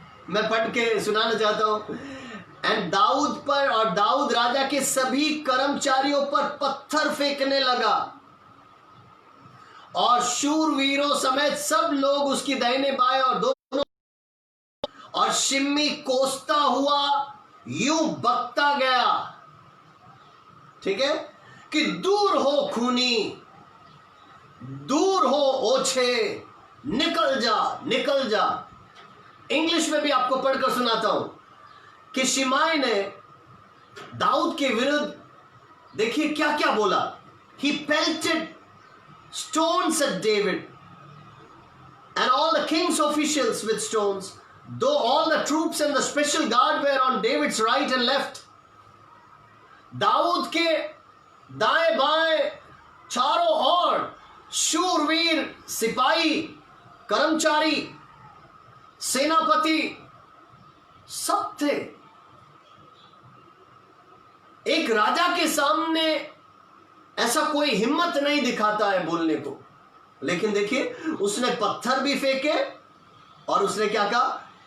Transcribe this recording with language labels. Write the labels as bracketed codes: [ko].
[hi] मैं पढ़ के सुनाना चाहता हूं। एंड दाऊद पर और दाऊद राजा के सभी कर्मचारियों पर पत्थर फेंकने लगा और शूरवीरों समेत सब लोग उसकी दाहिने बाएं और दोनों, और शिमी कोसता हुआ यूं बकता गया, ठीक है, कि दूर हो खूनी, दूर हो ओछे, निकल जा, निकल जा। इंग्लिश में भी आपको पढ़कर सुनाता हूं कि शिमाई ने दाऊद के विरुद्ध देखिए क्या क्या बोला। [en] He pelted stones at David and all the king's officials with stones. though all the troops and the special guard were on David's right and left, [hi] Dawood के दाएं बाएं चारों ओर शूरवीर सिपाही, कर्मचारी, सेनापति सब थे। एक राजा के सामने ऐसा कोई हिम्मत नहीं दिखाता है बोलने को, लेकिन देखिए उसने पत्थर भी फेंके और उसने क्या कहा?